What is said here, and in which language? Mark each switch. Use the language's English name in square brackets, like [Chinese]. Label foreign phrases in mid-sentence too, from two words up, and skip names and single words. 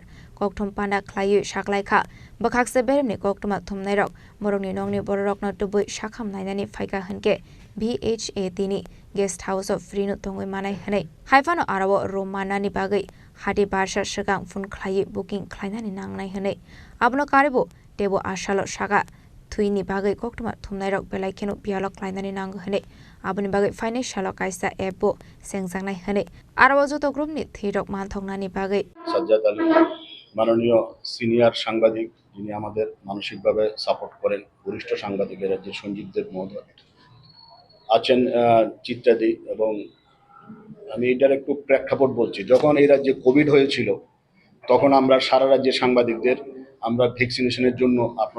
[Kok Borok] कक्टम पाना ख्लायु साखलायखा बखाकसे बेरमनि कक्टमा थुमनाय रक बरकनि नंनि बर रकनो तुबै साखाम नायनानि फायगा हनके BHAT नि [English] guest house [Kok Borok] अफ फ्रीनो तंगै मानाय हनै हाइफानो आराव रोमानानि बागै हादि बारसा सिगां फन ख्लायु बुकिं ख्लायनानि नांनाय हनै आबनो कारेबो टेबो आशालो सागा थुइनि बागै कक्टमा थुमनाय रक बेलायखेनो बियालक ख्लायनानि नांगो हनै आबनि बागै फाइनेंशियल कायसा एपबो सेंजांनाय हनै आराव जत ग्रुपनि थैरक मानथंनानि बागै [Bangla] সাজ্জাদ আলী মাননীয় সিনিয়র সাংবাদিক যিনি আমাদের মানসিকভাবে সাপোর্ট করেন বরিষ্ঠ সাংবাদিক রাজ্যের সঞ্জীব দেব মহোদয় আছেন চিত্রাদি এবং আমি এটার একটু প্রেক্ষাপট বলছি যখন এই রাজ্যে কোভিড হয়েছিল তখন আমরা সারা রাজ্যের সাংবাদিকদের আমরা ভ্যাকসিনেশনের জন্য আপনারা